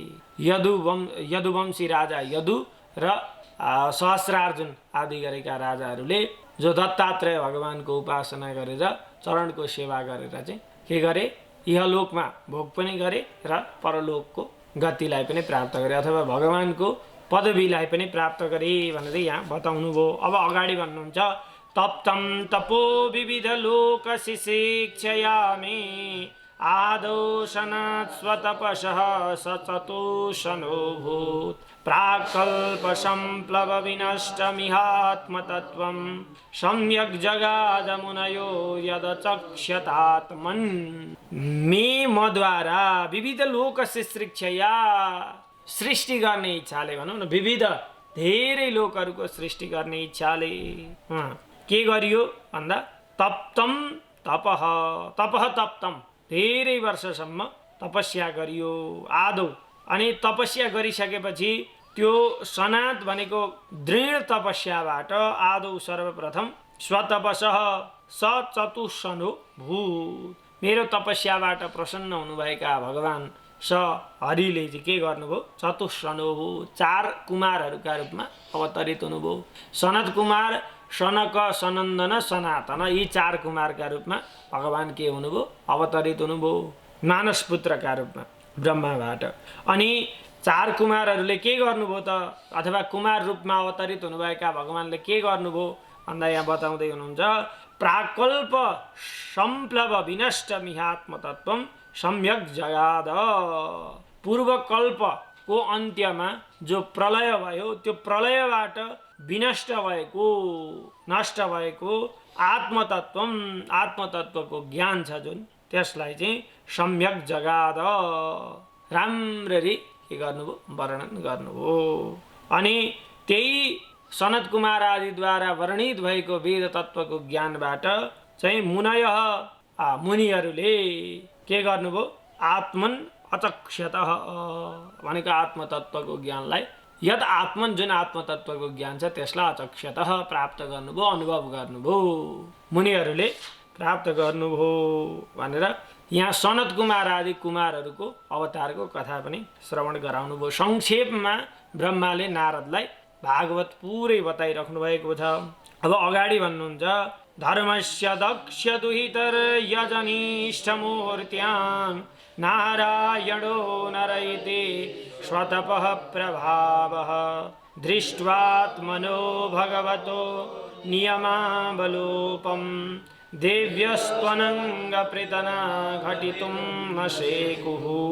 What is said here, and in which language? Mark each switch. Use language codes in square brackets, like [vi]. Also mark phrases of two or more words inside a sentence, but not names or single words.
[ne] यदुवंशी राजा यदु र सहस्रार्जुन आदि गरेका राजाहरूले जो दत्तात्रेय भगवानको उपासना गरेर चरणको सेवा गरेर चाहिँ के गरे, इहलोकमा भोग पनि गरे र परलोकको गतिलाई पनि प्राप्त गरे अथवा भगवानको पदवीलाई पनि प्राप्त गरे भनेर यहाँ बताउनु भयो। अब अगाडि भन्नुहुन्छ [sa] तप्तं तपो विविध लोक शिशिक्षयामि आदौ सनात् स्वतपसः सचतोषणो भूत् प्राकल्प संप्लव विनष्टमिहात्मतत्त्वं सम्यक् जगादमुनयो यदचक्ष्यतात्मन्। मे मद्वारा विविध लोक शिशिक्षया, [ne] सृष्टि गर्ने इच्छाले भनौँ न, विविध धेरै लोकहरूको सृष्टि गर्ने इच्छाले के गरियो भन्दा [sa] तप्तम तपः तप्तम, [ne] धेरै वर्षसम्म तपस्या गरियो आदौ। अनि तपस्या गरिसकेपछि त्यो सनात भनेको दृढ तपस्याबाट आदौ सर्वप्रथम [sa] स्वतपसः सचतुषणो भूत्, [ne] मेरो तपस्याबाट प्रसन्न हुनुभएका भगवान स हरिले चाहिँ के गर्नुभयो, [sa] चतुषणो भूत्, [ne] 4 कुमारहरूका रूपमा अवतरित हुनुभयो। सनत कुमार, सनक, सनन्दन, सनातन, यी 4 कुमारका रूपमा भगवान के हुनुभयो, अवतरित हुनुभयो मानस पुत्रका रूपमा ब्रह्माबाट। अनि 4 कुमारहरूले के गर्नुभयो त, अथवा कुमार रूपमा अवतरित हुनुभएका भगवानले के गर्नुभयो भन्दा यहाँ बताउँदै हुनुहुन्छ [sa] प्राकल्प संप्लव विनष्ट मिहात्मतत्त्वं सम्यक् जगाद। [ne] पूर्वकल्पको अन्त्यमा जो प्रलय भयो, त्यो प्रलयबाट विनष्ट भएको, नष्ट भएको आत्मतत्त्वको ज्ञान छ जुन, त्यसलाई चाहिँ [sa] सम्यक् जगाद, [ne] राम्ररी के गर्नुभयो, वर्णन गर्नुभयो। अनि त्यही सनत कुमार आदिद्वारा वर्णित भएको वेद तत्त्वको ज्ञानबाट चाहिँ मुनिहरूले के गर्नुभयो, [sa] आत्मन अचक्ष्यतः [ne] भनेको आत्मतत्त्वको ज्ञानलाई, [sa] यद आत्मन [ne] जुन आत्मतत्त्वको ज्ञान छ त्यसलाई अचक्ष्यतः प्राप्त गर्नुभयो, अनुभव गर्नुभयो, मुनिहरूले प्राप्त गर्नुभयो भनेर यहाँ सनत कुमार आदि कुमारहरूको अवतारको कथा पनि श्रवण गराउनु भयो। संक्षेपमा ब्रह्माले नारदलाई भागवत पुरै बताइराख्नु भएको छ। अब अगाडि भन्नुहुन्छ [sa] धर्मस्य दक्ष दुहितर्यजनिष्ठमूर्त्यां नारायणो नर इति स्वतपः प्रभावः दृष्ट्वात्मनो भगवतो नियमावलोपं देव्यस्त्वनङ्गप्रीतना घटितुं न शेकुः।